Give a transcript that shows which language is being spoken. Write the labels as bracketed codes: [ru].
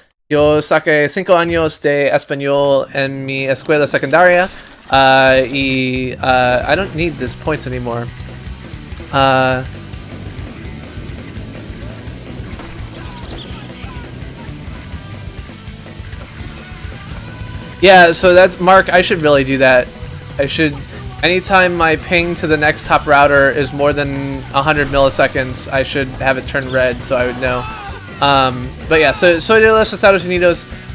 [es] Yo saqué 5 años de español en mi escuela secundaria. [en] I don't need this points anymore. Yeah, so that's Mark. I should really do that. I should. Anytime my ping to the next top router is more than 100 milliseconds, I should have it turn red so I would know. But yeah, so [es] soy de los Estados Unidos.